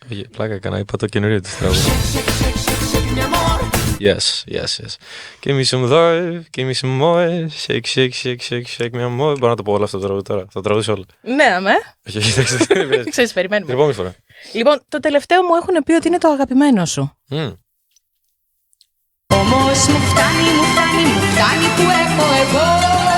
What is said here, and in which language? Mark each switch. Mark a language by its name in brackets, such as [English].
[Greek] Πλάκα έκανα, είπα το καινούριο της τραγούδι. [English] Yes. Give me some love, give me some more. Shake me more. [Greek] Μπορώ να το πω όλο αυτό το τραγούδι τώρα. Θα τραγουδήσω όλα. Ναι, αμέ. Όχι, Ξέρεις, περιμένουμε. την επόμενη φορά. Λοιπόν, το τελευταίο μου έχουν πει ότι είναι το αγαπημένο σου. Όμως μου φτάνει που έχω εγώ.